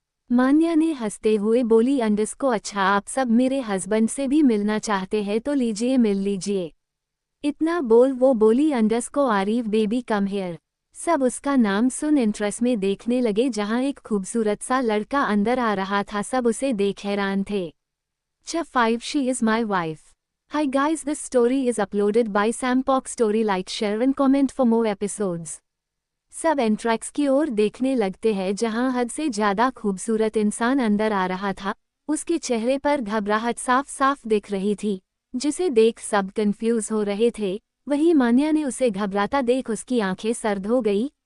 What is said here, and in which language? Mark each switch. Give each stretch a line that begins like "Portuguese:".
Hindi: मान्या ने हंसते हुए बोली, अंडरस्को अच्छा आप सब मेरे हस्बैंड से भी मिलना चाहते हैं तो लीजिए मिल लीजिए। इतना बोल वो बोली, अंडरस्को आरिफ
English: Baby come here.
Hindi: सब उसका नाम सुन इंटरेस्ट में देखने लगे, जहां एक खूबसूरत सा लड़का अंदर आ रहा था, सब उसे देख हैरान थे।
English: Chapter 5 She is my wife. Hi guys, this story is uploaded by Sampok Story. Like, share and comment for more episodes.
Hindi: सब एंट्रैक्स की ओर देखने लगते हैं, जहां हद से ज्यादा खूबसूरत इंसान अंदर आ रहा था। उसके चेहरे पर घबराहट साफ साफ दिख रही थी, जिसे देख सब कंफ्यूज हो रहे थे। वहीं मान्या ने उसे घबराता देख उसकी आंखें सर्द हो गई।